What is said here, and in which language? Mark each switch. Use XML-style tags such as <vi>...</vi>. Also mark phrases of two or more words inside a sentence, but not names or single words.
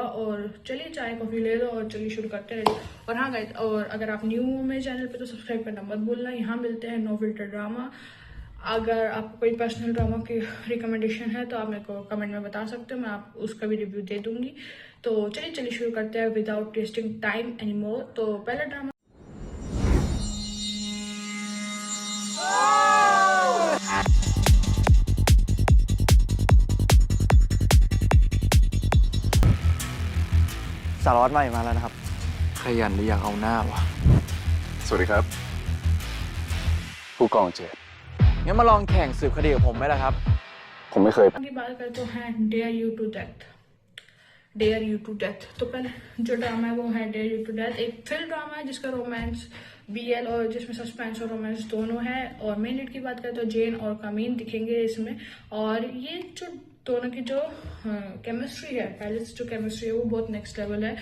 <hi>और चलिए चाय कॉफी ले लो और चलिए शुरू करते हैं। और हाँ गाइस, और अगर आप न्यू हो मेरे चैनल पे तो सब्सक्राइब करना मत भूलना। यहाँ मिलते हैं</hi> <en>no filter drama.</en> <hi>अगर आपको कोई</hi> <en>personal drama</en> <hi>की रिकमेंडेशन है तो आप मेरे को कमेंट में बता सकते हो, मैं आप उसका भी रिव्यू दे दूंगी। तो चलिए शुरू करते हैं</hi> <en>without wasting time any more.</en> <hi>तो पहला ड्रामा</hi> <th>สารวัตรใหม่มาแล้วนะครับ ขยันหรืออยากเอาหน้าวะ สวัสดีครับ ผู้กองเจต งั้นมาลองแข่งสืบคดีกับผมไหมล่ะครับ ผมไม่เคย</th> <hi>की बात करें तो है डेयर यू टू डेथ। डेयर यू टू डेथ तो पहले जो ड्रामा है वो है डेयर यू टू डेथ। एक</hi> <en>thrill drama</en> <hi>है जिसका रोमांस BL और जिसमें सस्पेंस और रोमांस दोनों है। और</hi> <en>main lead</en> <hi>की बात करें तो जेन और कमीन दिखेंगे इसमें। और ये जो दोनों की जो केमिस्ट्री है, पहले से जो केमिस्ट्री है वो बहुत</hi> <en>next level</en> <hi>है।</hi>